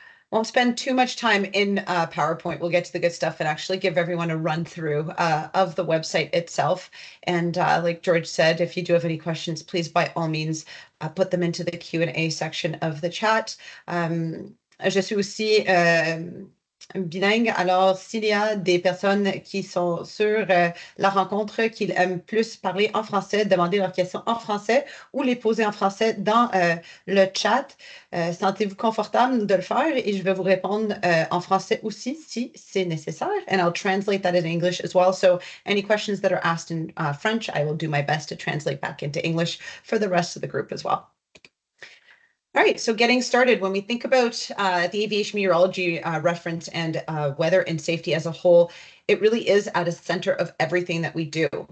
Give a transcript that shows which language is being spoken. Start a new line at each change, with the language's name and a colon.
English: Won't spend too much time in PowerPoint. We'll get to the good stuff and actually give everyone a run through of the website itself. And like George said, if you do have any questions, please by all means put them into the Q&A section of the chat.
French: Je suis aussi bilingue. Alors, s'il y a des personnes qui sont sur la rencontre, qui aiment plus parler en français, demander leurs questions en français ou les poser en français dans le chat, sentez-vous confortable de le faire et je vais vous répondre en français aussi si c'est nécessaire.
English: And I'll translate that in English as well. So any questions that are asked in French, I will do my best to translate back into English for the rest of the group as well. All right, so getting started, when we think about the aviation meteorology reference and weather and safety as a whole, it really is at the center of everything that we do.